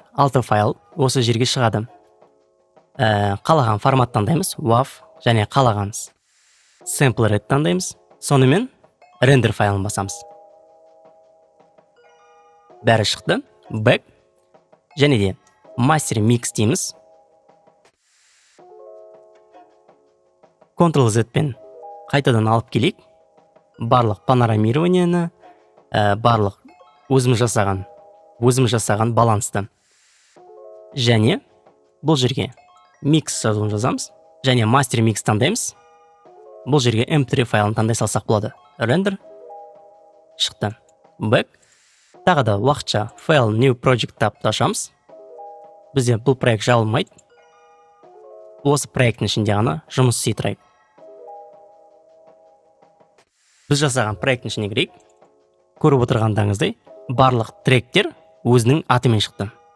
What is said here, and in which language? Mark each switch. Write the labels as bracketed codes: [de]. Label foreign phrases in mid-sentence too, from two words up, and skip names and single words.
[kk] 6 файл осы жерге шығады. Қалаған формат таңдаймыз, WAV, және қалағаныз sampler таңдаймыз. Сонымен render файлын басамыз. Бәрі шықты. Back. Және де [en] master mix [kk] дейміз. Ctrl-Z пен қайтадан алып келейік. Барлық панорамированияны, барлық өзіміз жасаған балансты. Және бұл жерге mix жазуын жазамыз. Және [en] master mix [kk] таңдаймыз. Бұл жерге mp3 файлын таңдай салсақ болады. Render. Шықты. Back. Тағы да уақытша [en] file new project [kk] тапты ашамыз. Бізде бұл проект жабылмайды. Осы проекттің ішінде ғана жұмыс істей тұрайық. Біз жасаған проекттің ішіне кірейік. Көріп отырғандағыңыздай, барлық тректер өзінің атымен шықты.